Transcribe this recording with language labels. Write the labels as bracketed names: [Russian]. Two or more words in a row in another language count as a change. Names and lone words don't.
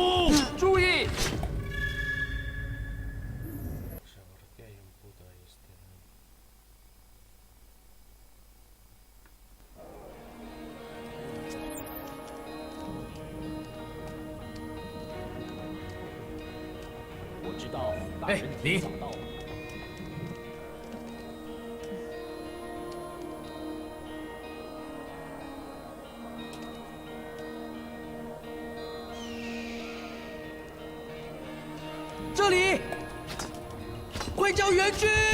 [Chinese] 注意！ [Spanish] ¿Por qué hay un puto ahí este? [Chinese] 我知道，大哎人你提早到了。这里，会叫援军。